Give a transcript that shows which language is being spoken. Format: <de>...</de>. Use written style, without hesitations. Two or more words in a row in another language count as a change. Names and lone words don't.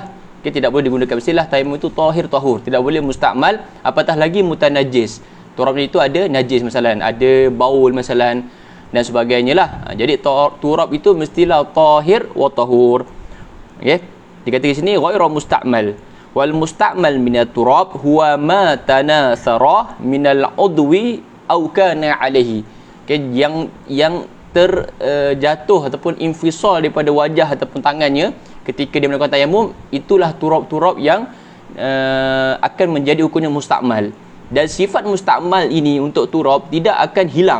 <ms>Okay, tidak boleh digunakan, mestilah tayamum itu</ms> <ar>طاهر طهور,</ar> <ms>tidak boleh musta'mal, apatah lagi mutanajis. Turabnya itu ada najis masalan, ada baul masalan dan sebagainya lah. Jadi turab itu mestilah</ms> <ar>طاهر وطهور.</ar> <ms>Okey, dikata di sini</ms> <ar>غير مستعمل. والمستعمل من التراب هو ما تناثر من العضو أو كان عليه.</ar> <ms>Okey, yang terjatuh ataupun infisal daripada wajah ataupun tangannya ketika dia melakukan tayamum, itulah turab-turab yang akan menjadi hukumnya musta'mal. Dan sifat musta'mal ini untuk turab tidak akan hilang.</ms>